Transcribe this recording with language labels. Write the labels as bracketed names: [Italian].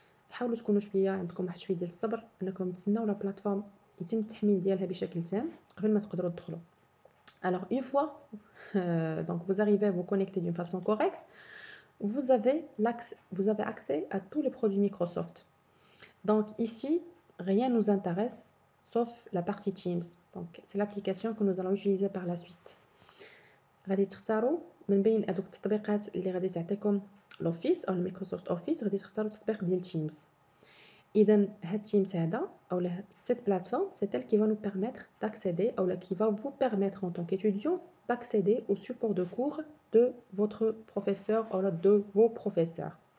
[Arabic] حاولوا تكونوا شويه عندكم واحد شويه ديال الصبر انكم تسناو لا بلاتفورم يتم التحميل ديالها بشكل تام قبل ما تقدروا تدخلوا. [French] Alors une fois donc vous arrivez à vous connecter d'une façon correcte, vous avez accès à tous les produits Microsoft. Donc ici rien nous intéresse sauf la partie Teams. Donc c'est l'application que nous allons utiliser par la suite. [Arabic] غادي تختاروا من بين هذوك التطبيقات اللي غادي تعطيكم لوفيس او مايكروسوفت اوفيس، غادي تختاروا التطبيق ديال تيمز. اذا هاد تيمز هذا او [French] cette plateforme c'est elle qui va nous permettre d'accéder ou qui va vous permettre en tant qu'étudiant d'accéder au support de cours de votre professeur ou de vos professeurs.